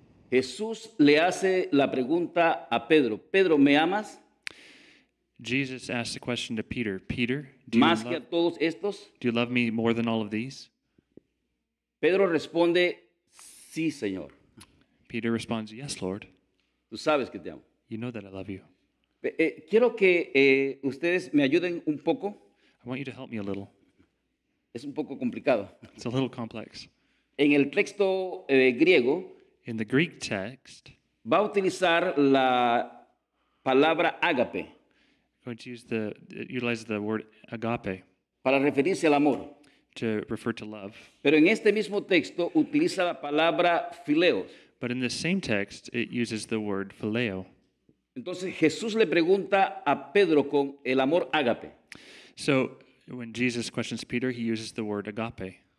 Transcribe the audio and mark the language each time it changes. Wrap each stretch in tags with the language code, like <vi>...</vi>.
<es>Jesús le hace la pregunta a Pedro. Pedro, ¿me amas</es> <en>Jesus asked the question to Peter, Peter, do</en> <es>más que a</es> <en>do</en> <es>todos estos?</es> <en>you love me more than all of these?</en> <es>Pedro responde, sí, Señor.</es> <en>Peter responds, yes, Lord.</en> <es>Tú sabes que te amo.</es> <en>You know that I love you.</en> <es>Quiero que ustedes me ayuden un poco.</es> <en>I want you to help me a little.</en> <es>Es un poco complicado.</es> <en>It's a little complex.</en> <es>En el texto griego</es> <en>In the Greek text,</en> <es>va a utilizar la palabra ágape</es> <en>I'm going to utilize the word agape</en> <es>para referirse al amor.</es> <en>to refer to love.</en> <es>Pero en este mismo texto utiliza la palabra fileo.</es> <en>But in the same text, it uses the word phileo.</en> <es>Entonces Jesús le pregunta a Pedro con el amor ágape.</es> <en>So when Jesus questions Peter, he uses the word agape.</en>